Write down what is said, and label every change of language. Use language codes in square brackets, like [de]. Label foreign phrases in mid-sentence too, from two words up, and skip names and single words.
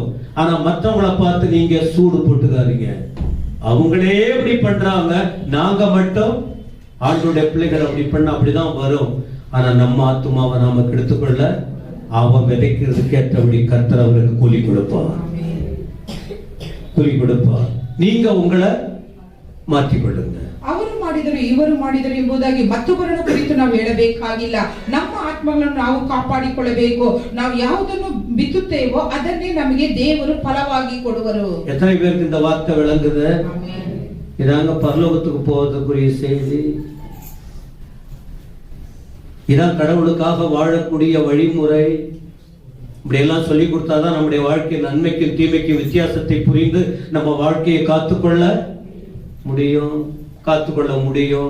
[ta] ஆனா மற்றவங்கள பார்த்து நீங்க சூடு போட்டுக்காதீங்க. அவங்களே எப்படி பண்றாங்க, நாங்க மட்டும் ஆண்டோட பிள்ளைகள் அப்படி பண்ண அப்படிதான் வரும். ஆனா நம்ம ஆத்துமாவை நாம கெடுத்துக்கொள்ள அவன் விதைக்கிறதுக்கு ஏற்றபடி கர்த்தர் அவருக்கு கூலி கொடுப்பார். நீங்க உங்களை மாற்றிக்கொள்ளுங்க. [kn] ಅವರು ಮಾಡಿದರು ಇವರು ಮಾಡಿದರು ಎಂಬುದಾಗಿ ಮತ್ತೊಬ್ಬರನ್ನು ಕುರಿತು ನಾವು ಹೇಳಬೇಕಾಗಿಲ್ಲ. ನಮ್ಮ ಆತ್ಮಗಳನ್ನು ನಾವು ಕಾಪಾಡಿಕೊಳ್ಳಬೇಕು. ನಾವು ಯಾವುದನ್ನು ಬಿತ್ತುತ್ತೇವೋ ಅದನ್ನೇ ನಮಗೆ ದೇವರು ಫಲವಾಗಿ ಕೊಡುವರು. [ta] எத்தனை பேருக்கு இந்த வார்த்தை விளங்குது? இதாங்க பரலோகத்துக்கு போவதற்குரிய செய்தி. இதான் கடவுளுக்காக வாழக்கூடிய வழிமுறை. இப்படி எல்லாம் சொல்லி கொடுத்தாதான் நம்முடைய வாழ்க்கை நன்மைக்கும் தீமைக்கும் வித்தியாசத்தை புரிந்து நம்ம வாழ்க்கையை காத்துக்கொள்ள முடியும்.